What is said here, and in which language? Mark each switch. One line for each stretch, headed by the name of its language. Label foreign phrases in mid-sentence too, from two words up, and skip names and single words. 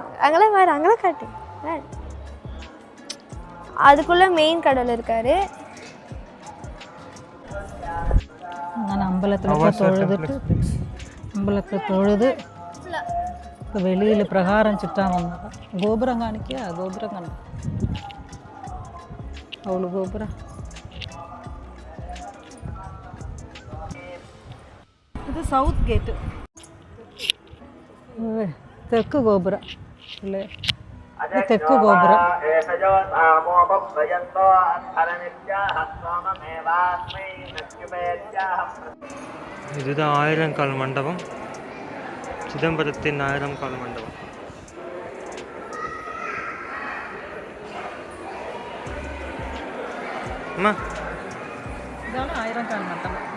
Tamil: அங்கெல்லாம் வேறு, அங்கெல்லாம் காட்டு. அதுக்குள்ளே மெயின் கடவுள் இருக்கார்.
Malayalam: അങ്ങനെ അമ്പലത്തിലൊക്കെ തൊഴുത് വെളിയിൽ പ്രകാരം ചുറ്റാൻ വന്നത്. ഗോപുരം കാണിക്കുക, ഗോപുരം കാണും. അവള് ഗോപുരം. ഇത്
English: South Gate,
Malayalam: തെക്ക് ഗോപുരം അല്ലേ? തെക്ക് ഗോപുരം.
Tamil: இதுதான் ஆயிரங்கால் மண்டபம், சிதம்பரத்தின் ஆயிரங்கால் மண்டபம். அம்மா
Malayalam: ഇതാണ് ആയിരംകാൽ മണ്ഡപം.